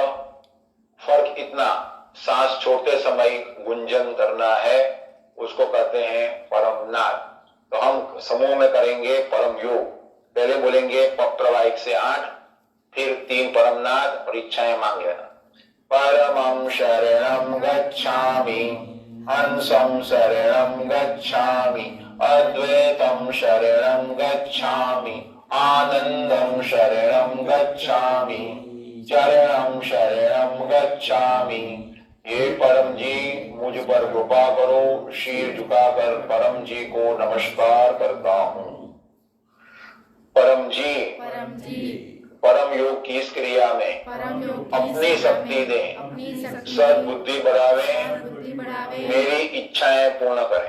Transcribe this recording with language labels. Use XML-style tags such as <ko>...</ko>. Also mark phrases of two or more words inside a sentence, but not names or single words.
<hi>फर्क इतना, सांस छोड़ते समय गुंजन करना है, उसको कहते हैं परमनाथ। तो हम समूह में करेंगे परम योग। पहले बोलेंगे पप्रवा 1 से 8, फिर 3 परमनाथ और इच्छाएं मांग लेना।</hi> <sa>परमं शरणं गच्छामि, हंसं शरणं गच्छामि, अद्वैतं शरणं गच्छामि, आनंदं शरणं गच्छामि, चरणं शरणं गच्छामि।</sa> <hi>हे परम जी, मुझ पर कृपा करो। शीर झुकाकर परम जी को नमस्कार करता हूँ। परम जी, परम योग की इस क्रिया में अपनी शक्ति दें, सद्बुद्धि बढ़ावें, मेरी इच्छाएं पूर्ण</hi>